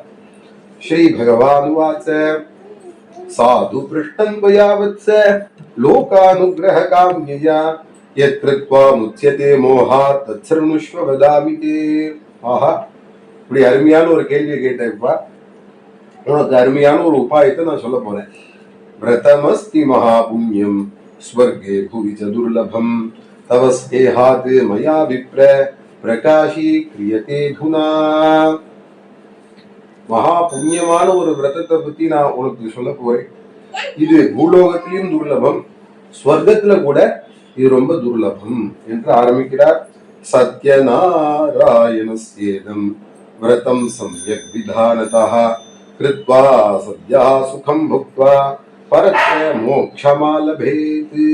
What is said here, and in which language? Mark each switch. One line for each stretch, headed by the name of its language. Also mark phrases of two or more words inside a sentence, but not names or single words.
Sanskrit: श्री भगवान् वाच साधु पृष्टम् पयावत्स लोकानुग्रह काम्यया यत् कृत्वा मुच्यते मोहा तत्शृणुष्व वदामि ते.
Tamil: ஆஹா, இப்படி அருமையான ஒரு கேள்வியை கேட்டப்பா, உனக்கு அருமையான ஒரு உபாயத்தை நான் சொல்ல போறேன்.
Sanskrit: व्रतमस्ति महापुण्यं स्वर्गे भुवि च दुर्लभं तव स्नेहात् मया विप्र प्रकाशीक्रियते धुना.
Tamil: மகா புண்ணியமான ஒரு விரதத்தை பத்தி நான் உனக்கு சொல்ல போறேன். இது பூலோகத்திலும் துர்லபம், ஸ்வர்க்கத்துல கூட இது ரொம்ப துர்லபம் என்று ஆரம்பிக்கிறார்.
Sanskrit: सत्यनारायणस्येदम् व्रतम् सम्यक् विधानतः कृत्वा सत्या सुखम् भुक्त्वा परत्र मोक्षमालभेत्.